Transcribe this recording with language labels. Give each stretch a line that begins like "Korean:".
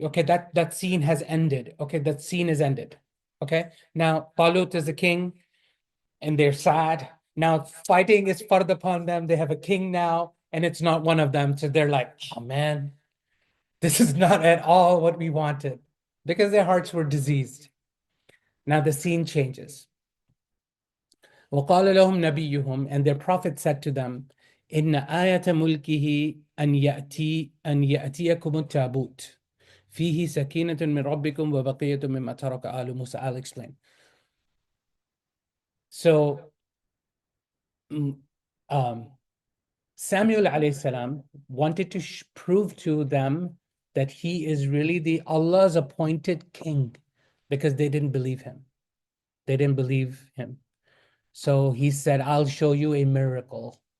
English: Okay, that scene has ended. Okay, that scene is ended. Okay, now Talut is the king and they're sad. Now fighting is further upon them. They have a king now and it's not one of them. So they're like, oh man, this is not at all what we wanted, because their hearts were diseased. Now the scene changes.
Arabic: وَقَالَ لَهُمْ نَبِيُّهُمْ.
English: And their prophet said to them,
Arabic: إِنَّ آيَةَ مُلْكِهِ أَنْ يَأْتِيَكُمُ التَّابُوتُ فِيهِ سَكِينَةٌ مِّن رَبِّكُمْ وَبَقِيَّةٌ مِّمَّا تَرَكَ آلُ مُوسَىٰ.
English: I'll explain. So Samuel alayhi salam wanted to prove to them that he is really the Allah's appointed king, because they didn't believe him. They didn't believe him. So he said, I'll show you a miracle.